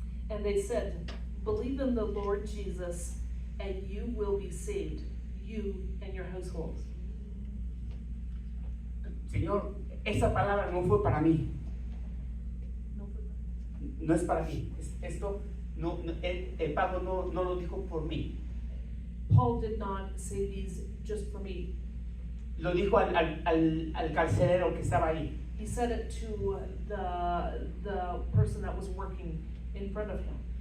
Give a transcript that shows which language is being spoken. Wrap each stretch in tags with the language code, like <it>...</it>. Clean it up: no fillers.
<en>And they said, believe in the Lord Jesus, and you will be saved, you and your households.</en> <es>Señor, esa palabra no fue para mí, no es para mí. Esto el Pablo no lo dijo por mí.</es> <en>Paul did not say these just for me.</en> <es>Lo dijo al carcelero que estaba ahí.</es> <en>He said it to the person that was working in front of him.</en>